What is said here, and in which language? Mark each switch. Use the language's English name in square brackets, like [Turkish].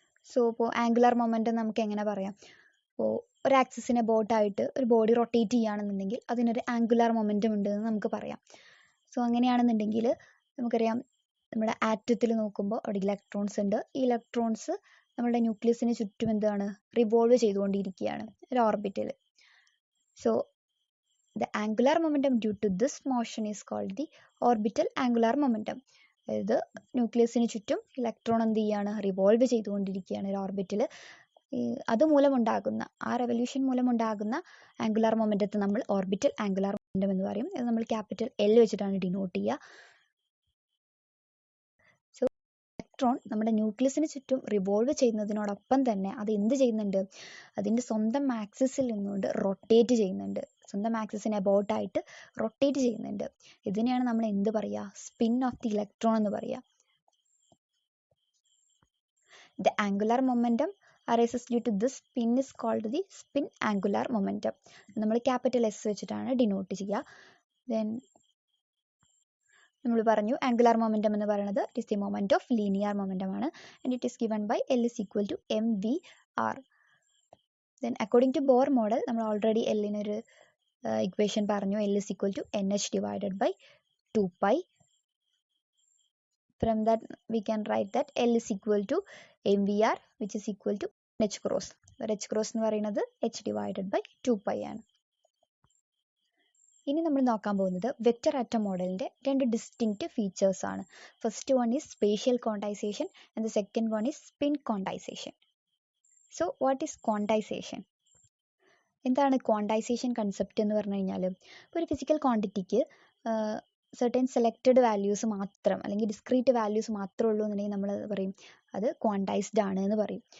[Malayalam] So ഇപ്പോൾ angular momentum നമുക്ക് എങ്ങനെ പറയാം, ഇപ്പോൾ ഒരു ആക്സിസിനെ ബോട്ടായിട്ട് ഒരു ബോഡി റൊട്ടേറ്റ് ചെയ്യുകയാണെന്നുണ്ടെങ്കിൽ അതിനൊരു ആംഗുലാർ മൊമെൻറ്റം ഉണ്ടെന്ന് നമുക്ക് പറയാം. സോ അങ്ങനെയാണെന്നുണ്ടെങ്കിൽ നമുക്കറിയാം നമ്മുടെ ആറ്റത്തിൽ നോക്കുമ്പോൾ അവിടെ ഇലക്ട്രോൺസ് ഉണ്ട്. ഈ ഇലക്ട്രോൺസ് നമ്മുടെ ന്യൂക്ലിയസിന് ചുറ്റും എന്താണ് റിവോൾവ് ചെയ്തുകൊണ്ടിരിക്കുകയാണ് ഒരു ഓർബിറ്റിൽ. [English] So the angular momentum due to this motion is called the orbital angular momentum. [Malayalam] അതായത് ന്യൂക്ലിയസിന് ചുറ്റും ഇലക്ട്രോൺ എന്ത് ചെയ്യാണ്, റിവോൾവ് ചെയ്തുകൊണ്ടിരിക്കുകയാണ് ഒരു ഓർബിറ്റിൽ. അതുമൂലമുണ്ടാകുന്ന ആ റെവല്യൂഷൻ മൂലമുണ്ടാകുന്ന ആംഗുലാർ മൊമെൻറ്റത്തെ നമ്മൾ ഓർബിറ്റൽ ആംഗുലാർ മൊമെൻറ്റം എന്ന് പറയും. ഇത് നമ്മൾ ക്യാപിറ്റൽ എൽ വെച്ചിട്ടാണ് ഡിനോട്ട് ചെയ്യുക. സോ ഇലക്ട്രോൺ നമ്മുടെ ന്യൂക്ലിയസിന് ചുറ്റും റിവോൾവ് ചെയ്യുന്നതിനോടൊപ്പം തന്നെ അത് എന്ത് ചെയ്യുന്നുണ്ട്, അതിൻ്റെ സ്വന്തം ആക്സിസിൽ നിന്നുകൊണ്ട് റൊട്ടേറ്റ് ചെയ്യുന്നുണ്ട്, സ്വന്തം ആക്സിസിനെ അബൌട്ടായിട്ട് റൊട്ടേറ്റ് ചെയ്യുന്നുണ്ട്. ഇതിനെയാണ് നമ്മൾ എന്ത് പറയുക, സ്പിൻ ഓഫ് ദി ഇലക്ട്രോൺ എന്ന് പറയുക. [English] The angular momentum arises due to this spin is called the spin angular momentum. [Malayalam] നമ്മൾ ക്യാപിറ്റൽ എസ് വെച്ചിട്ടാണ് ഡിനോട്ട് ചെയ്യുക. ദെൻ നമ്മൾ പറഞ്ഞു ആംഗുലാർ മൊമെൻറ്റം എന്ന് പറയുന്നത് [English] it is the moment of linear momentum [Malayalam] ആണ്. [English] And it is given by L is equal to M V R. Then according to Bohr model [Malayalam] നമ്മൾ already എല്ലിനൊരു equation പറഞ്ഞു, [English] L is equal to NH divided by 2 pi. From that we can write that L is equal to mvr which is equal to H cross. [Malayalam] H cross എന്ന് പറയുന്നത് [English] H divided by 2 pi [Malayalam] ആണ്. ഇനി നമ്മൾ നോക്കാൻ പോകുന്നത് vector atom മോഡലിൻ്റെ രണ്ട് distinct features ആണ്. [English] First one is spatial quantization and the second one is spin quantization. [Malayalam] So [English] What is quantization? [Malayalam] എന്താണ് ക്വാണ്ടൈസേഷൻ കൺസെപ്റ്റ് എന്ന് പറഞ്ഞു കഴിഞ്ഞാൽ, ഇപ്പോൾ ഒരു ഫിസിക്കൽ ക്വാണ്ടിറ്റിക്ക് സെർട്ടൻ സെലക്റ്റഡ് വാല്യൂസ് മാത്രം അല്ലെങ്കിൽ ഡിസ്ക്രീറ്റ് വാല്യൂസ് മാത്രമേ ഉള്ളൂ എന്നുണ്ടെങ്കിൽ നമ്മൾ പറയും അത് ക്വാണ്ടൈസ്ഡ് ആണ് എന്ന് പറയും.